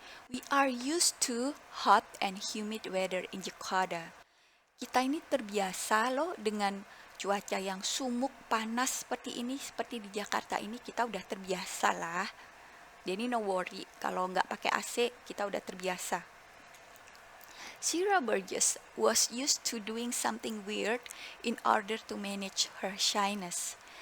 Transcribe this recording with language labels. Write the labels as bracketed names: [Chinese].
[English] We are used to hot and humid weather in Jakarta. [Indonesian] Kita ini terbiasa loh dengan cuaca yang sumuk, panas seperti ini, seperti di Jakarta ini kita udah terbiasa lah. Jadi [English] no worry, [Indonesian] kalau nggak pakai AC kita udah terbiasa. [English] Sarah Burgess was used to doing something weird in order to manage her shyness.